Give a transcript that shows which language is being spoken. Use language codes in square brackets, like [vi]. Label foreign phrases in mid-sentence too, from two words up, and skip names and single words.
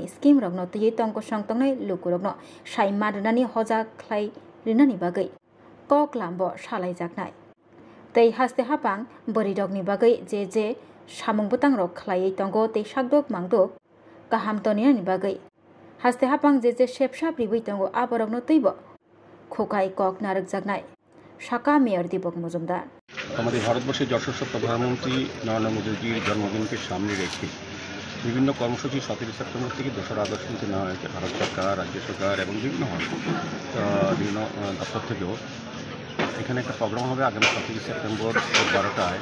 [trp] स्किम रगनो तयै तंको संतंनाय लुकुरगनो साइ मादनानि हजा ख्लाय रिनानि बागै कक लाम्ब सालायजागनाय तै हास्ते हापां बोरिदगनि बागै जे सामुं बोतां रग ख्लायै तंगो तै सागदुक मांदुक गाहाम तनिनानि बागै हास्ते हापां जे सेबसा प्रिबै तंगो आबरगनो तैबो खोकाय कक नारक जागनाय साका मेयर दीपक मजुमदार [bn] हमारे ভারতবর্ষের যশস্বী প্রধানমন্ত্রী নরেন্দ্র মোদীজির জন্মদিনকে সামনে রেখে বিভিন্ন কর্মসূচি 17 সেপ্টেম্বর থেকে 2 আগস্ট পর্যন্ত নেওয়া হয়েছে। ভারত সরকার, রাজ্য সরকার এবং বিভিন্ন দপ্তর থেকেও এখানে একটা প্রোগ্রাম হবে আগামী 17 সেপ্টেম্বর 12টায়।